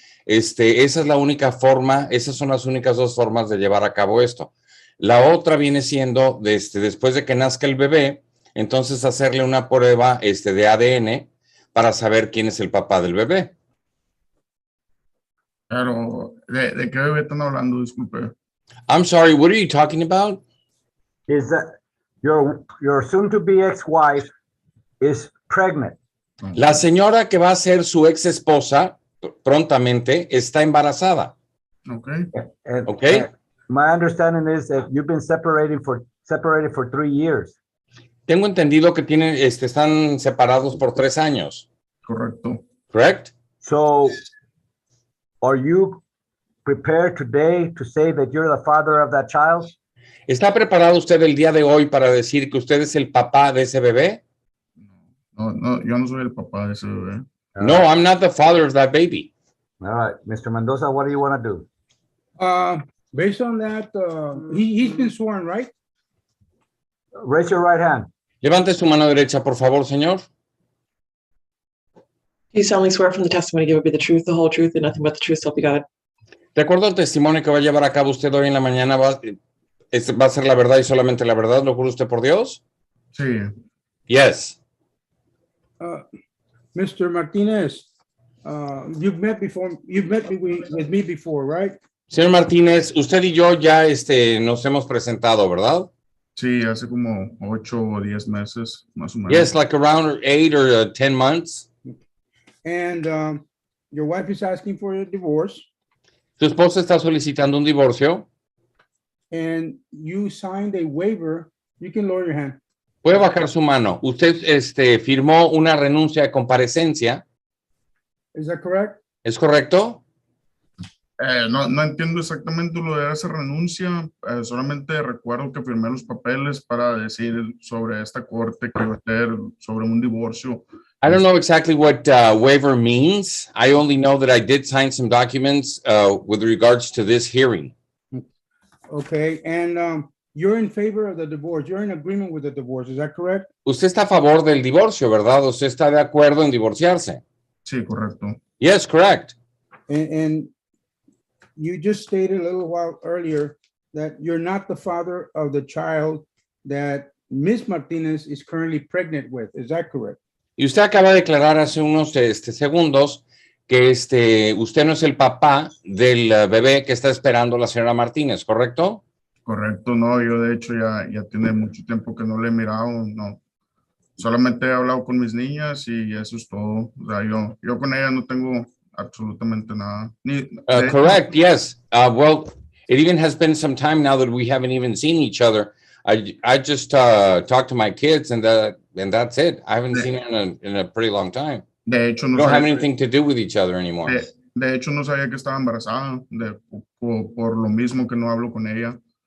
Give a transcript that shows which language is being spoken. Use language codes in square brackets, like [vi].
[es] Esa es la única forma, esas son las únicas dos formas de llevar a cabo esto. La otra viene siendo, después de que nazca el bebé, entonces hacerle una prueba de ADN para saber quién es el papá del bebé. Pero, ¿de qué bebé están hablando? Disculpe. [en] I'm sorry, what are you talking about? Is that your soon-to-be ex-wife is pregnant? [es] La señora que va a ser su ex esposa prontamente está embarazada. [en] Okay. Okay. My understanding is that you've been separated for 3 years. [es] Tengo entendido que están separados por 3 años. Correcto. [en] Correct? So, are you prepared today to say that you're the father of that child? [es] ¿Está preparado usted el día de hoy para decir que usted es el papá de ese bebé? No, yo no soy el papá de ese bebé. [en] No, I'm not the father of that baby. All right, Mr. Mendoza, what do you want to do? Based on that, he's been sworn, right? Raise your right hand. [es] Levante su mano derecha, por favor, señor. [en] You solemnly swear from the testimony given be the truth, the whole truth, and nothing but the truth, so help you God. [es] De acuerdo al testimonio que va a llevar a cabo usted hoy en la mañana, va a ser la verdad y solamente la verdad. ¿Lo jura usted por Dios? Sí. [en] Yes. Mr. Martinez, you've met with me before, right? [es] Señor Martínez, usted y yo ya nos hemos presentado, ¿verdad? Sí, hace como 8 o 10 meses, más o menos. [en] Yes, like around 8 or 10 months. And your wife is asking for a divorce, [es] Su esposa está solicitando un divorcio. [en] and you signed a waiver. You can lower your hand. [es] Puede bajar su mano. Usted firmó una renuncia de comparecencia. [en] Is that correct? [es] ¿Es correcto? No entiendo exactamente lo de esa renuncia, solamente recuerdo que firmé los papeles para decir sobre esta corte que iba a ser sobre un divorcio. [en] I don't know exactly what waiver means. I only know that I did sign some documents with regards to this hearing. Okay, and you're in favor of the divorce. You're in agreement with the divorce. Is that correct? [es] Usted está a favor del divorcio, ¿verdad? Usted está de acuerdo en divorciarse. Sí, correcto. [en] Yes, correct. And you just stated a little while earlier that you're not the father of the child that Ms. Martinez is currently pregnant with. Is that correct? [es] Y usted acaba de declarar hace unos segundos que usted no es el papá del bebé que está esperando la señora Martínez, ¿correcto? Correcto, no, yo de hecho ya tiene mucho tiempo que no le he mirado, no. Solamente he hablado con mis niñas y eso es todo. O sea, yo con ella no tengo absolutamente nada. [en] Correct, yes. Well, it even has been some time now that we haven't even seen each other. I just talked to my kids and that's it. I haven't seen her in a pretty long time. [es] De hecho, no [en] We don't have [es] sabía, [en] anything to do with each other anymore. [es] de hecho, no sabía que estaba embarazada, por lo mismo que no hablo con ella.